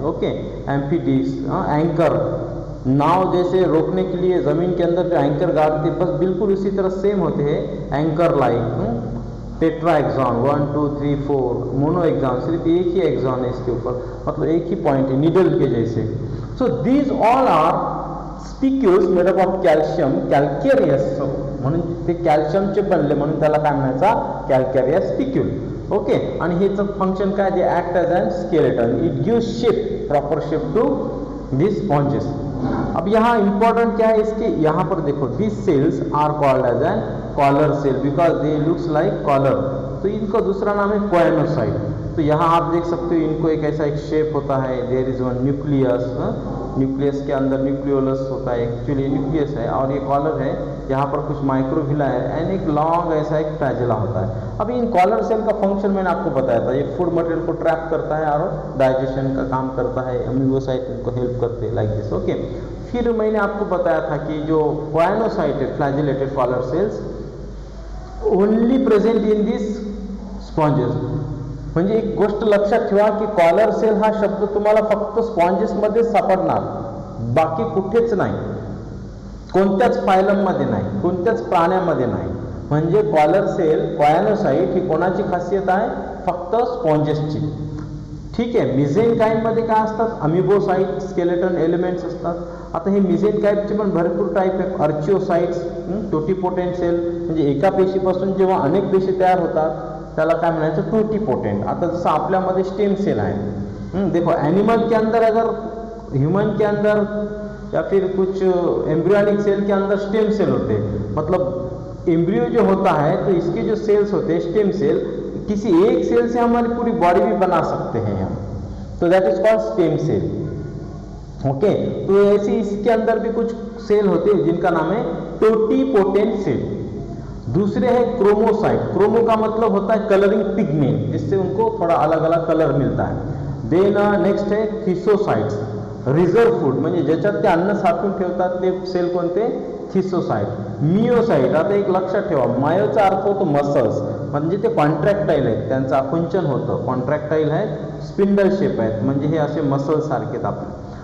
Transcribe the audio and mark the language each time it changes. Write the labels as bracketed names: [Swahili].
[Hindi] Okay, एम्फीडिस। Anchor, नाव जैसे रोकने के लिए ज़मीन के अंदर जो एंकर गाड़ते, बस बिल्कुल उसी तरह सेम होते हैं, एंकर लाइक। टेट्राएक्सॉन 1 2 3 4, मोनोएक्सॉन सिर्फ एक ही एक्सॉन है इसके ऊपर, मतलब एक ही पॉइंट है, निडल के जैसे। [English] so these all are spicules made up of calcium, [Marathi] कॅल्केरियस, म्हणून ते कॅल्शियमचे बनले म्हणून त्याला काय म्हणायचा, कॅल्केरियस स्पिक्यूल। [English] okay, [Marathi] आणि हेचं फंक्शन काय, [English] They act as an skeleton, it gives shape, proper shape to this sponges. [Hindi] अब यहाँ इंपॉर्टेंट क्या है इसके, यहाँ पर देखो [English] this cells are called as an collar cell because they looks like collar, [Hindi] तो इनका दूसरा नाम है कोयानोसाइट। तो यहाँ आप देख सकते हो इनको एक ऐसा एक शेप होता है, [English] there is one nucleus, [Hindi] nucleus के अंदर न्यूक्लियोलस होता है, एक्चुअली न्यूक्लियस है, और ये कॉलर है यहाँ पर कुछ माइक्रोविला है एंड एक लॉन्ग ऐसा एक फ्लैजेला होता है। अभी इन कॉलर सेल का फंक्शन मैंने आपको बताया था, ये फूड मटेरियल को ट्रैप करता है और डाइजेशन का काम करता है, अमीबोसाइट इनको हेल्प करते हैं लाइक दिस। ओके, फिर मैंने आपको बताया था कि जो क्वाइनोसाइट है [English] Flagellated collar cells only present in this sponges. [Marathi] म्हणजे एक गोष्ट लक्षात ठेवा की कॉलर सेल हा शब्द तुम्हाला फक्त स्पॉन्जेसमध्ये सापडणार, बाकी कुठेच नाही, कोणत्याच फायलममध्ये नाही, कोणत्याच प्राण्यामध्ये नाही। म्हणजे कॉलर सेल क्वायनोसाइट ही कोणाची खासियत आहे? फक्त स्पॉन्जेसची। ठीक आहे, मिझेनकाइममध्ये काय असतात? अमिबोसाइट स्केलेटन एलिमेंट्स असतात। आता हे मिझेनकाइमचे पण भरपूर टाईप आहेत, अर्चिओसाइट्स, टोटिपोटेंट सेल, म्हणजे एका पेशीपासून जेव्हा अनेक पेशी तयार होतात त्याला काय म्हणायचं? टोटिपोटेंट। आता जसं आपल्यामध्ये स्टेम सेल आहे, [Hindi] देखो एनिमल के अंदर अगर ह्यूमन के अंदर या फिर कुछ एम्ब्रियोनिक सेल के अंदर स्टेम सेल होते, मतलब एम्ब्रियो जो होता है तो इसके जो सेल्स होते हैं स्टेम सेल, किसी एक सेल से हमारी पूरी बॉडी भी बना सकते हैं हम, तो [English] That is called stem cell. [Hindi] Okay, तो ऐसे इसके अंदर भी कुछ सेल होते हैं जिनका नाम है टोटिपोटेंट सेल। दूसरे है क्रोमोसाइट। क्रोमो का मतलब होता है कलरिंग पिगमेंट, जिससे उनको थोड़ा अलग अलग कलर मिलता है। [Marathi] देन नेक्स्ट है थिसोसाइट्स, रिझर्व फूड, म्हणजे ज्याच्यात ते अन्न साठवून ठेवतात ते सेल कोणते? थिसोसाइट। मिओसाइट, आता एक लक्षात ठेवा, मायोचा अर्थ होतो मसल्स, म्हणजे ते कॉन्ट्रॅक्टाईल आहेत, त्यांचं आकुंचन होतं, कॉन्ट्रॅक्टाईल आहेत, स्पिंडल शेप आहेत, म्हणजे हे असे मसल्स सारखे आहेत आपले।